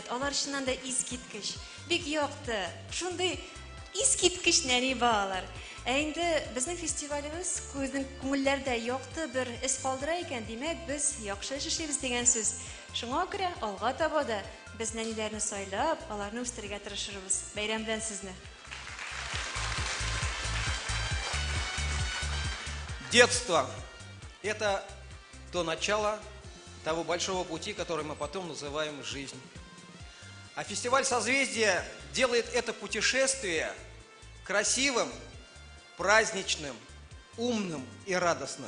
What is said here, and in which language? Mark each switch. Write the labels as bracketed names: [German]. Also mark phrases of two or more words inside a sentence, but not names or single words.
[Tatar] Алар чыннан да искиткеч, бик якты. Шундый искиткеч нәни балалар. Инде безнең фестивалебез күзнең күңелләрдә якты бер эс калдыра икән, димәк, без яхшы эшлибез дигән сүз. Шуңа күрә алга таба да без нәниләрне сайлап, аларны үстерергә тырышырбыз. Бәйрәм белән сезне. [Russian] Детство – это то начало того большого пути, который мы потом называем жизнь. А фестиваль «Созвездие» делает это путешествие красивым, праздничным, умным и радостным.